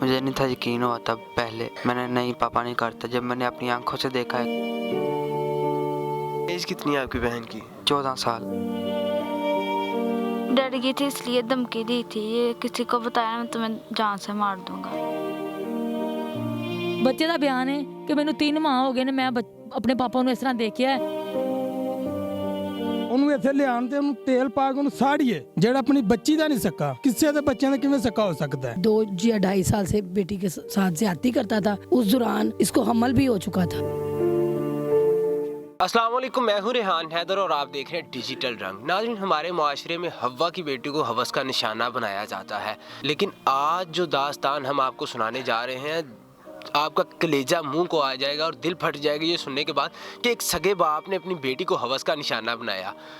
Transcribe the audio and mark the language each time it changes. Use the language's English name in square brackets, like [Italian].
[Hindi] मुझे नहीं था यकीन हुआ तब पहले। मैंने नहीं, पापा नहीं करता। जब मैंने अपनी आंखों से देखा है। एज कितनी है आपकी बहन की? 14 साल। डर गई थी इसलिए धमकी दी थी, ये किसी को बताया मैं तुम्हें जान से मार दूंगा। [Punjabi] ਬੱਚੇ ਦਾ ਬਿਆਨ ਹੈ ਕਿ ਮੈਨੂੰ 3 ਮਾਹ ਹੋ ਗਏ ਨੇ, ਮੈਂ ਆਪਣੇ ਪਾਪਾ ਨੂੰ ਇਸ ਤਰ੍ਹਾਂ ਦੇਖਿਆ। ਉਹਨੂੰ ਇੱਥੇ ਲਿਆਉਣ ਤੇ ਉਹਨੂੰ ਤੇਲ ਪਾ ਕੇ ਉਹਨੂੰ ਸਾੜੀਏ, ਜਿਹੜਾ ਆਪਣੀ ਬੱਚੀ ਦਾ ਨਹੀਂ ਸਕਾ, ਕਿਸੇ ਦੇ ਬੱਚਿਆਂ ਦਾ ਕਿਵੇਂ ਸਕਾ [Hindi] हो सकता है। 2 या 2.5 साल से बेटी के साथ ज्यादती करता था। उस दौरान इसको हमल भी हो चुका था। अस्सलाम वालेकुम, मैं हूँ रेहान हैदर और आप देख रहे हैं डिजिटल रंग। नाज़रीन, हमारे माशरे में हव्वा की बेटी को हवस का निशाना बनाया जाता है, लेकिन आज जो दास्तान हम आपको सुनाने जा रहे हैं, आपका कलेजा मुंह को आ जाएगा और दिल फट जाएगा ये सुनने के बाद कि एक सगे बाप ने अपनी बेटी को हवस का निशाना बनाया।